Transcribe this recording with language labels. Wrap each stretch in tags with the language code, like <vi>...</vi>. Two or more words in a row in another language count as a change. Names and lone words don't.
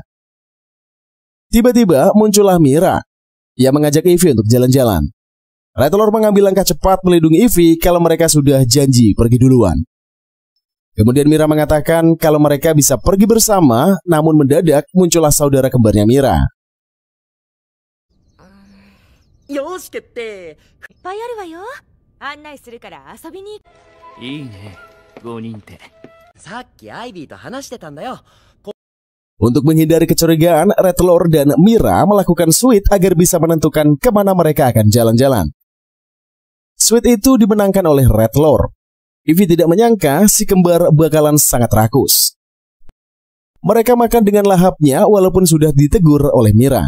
<id>Tiba-tiba muncullah Mira. Ia mengajak Ivy untuk jalan-jalan. Redlord mengambil langkah cepat melindungi Ivy kalau mereka sudah janji pergi duluan. Kemudian Mira mengatakan kalau mereka bisa pergi bersama, namun mendadak muncullah saudara kembarnya Mira.</id> <ja>よし決定。いっぱいあるわよ。案内するから遊びに。いいね、5人って。さっきアイビーと話してたんだよ。</ja> <id>Untuk menghindari kecurigaan, Redlord dan Mira melakukan suite agar bisa menentukan kemana mereka akan jalan-jalan. Suite itu dimenangkan oleh Redlord. Ivy tidak menyangka si kembar bakalan sangat rakus. Mereka makan dengan lahapnya walaupun sudah ditegur oleh Mira.</id>